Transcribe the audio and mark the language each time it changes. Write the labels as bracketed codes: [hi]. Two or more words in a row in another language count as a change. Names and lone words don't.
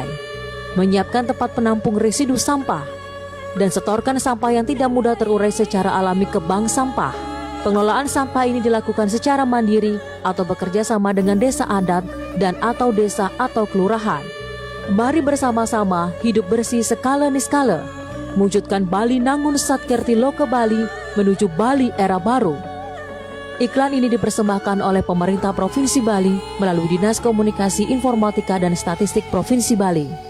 [id] Menyiapkan tempat penampung residu sampah dan setorkan sampah yang tidak mudah terurai secara alami ke bank sampah. Pengelolaan sampah ini dilakukan secara mandiri atau bekerja sama dengan desa adat dan atau desa atau kelurahan. Mari bersama-sama hidup bersih skala niskala, mewujudkan Bali Nangun Satkerti Loka Bali menuju Bali era baru. Iklan ini dipersembahkan oleh pemerintah Provinsi Bali melalui Dinas Komunikasi Informatika dan Statistik Provinsi Bali.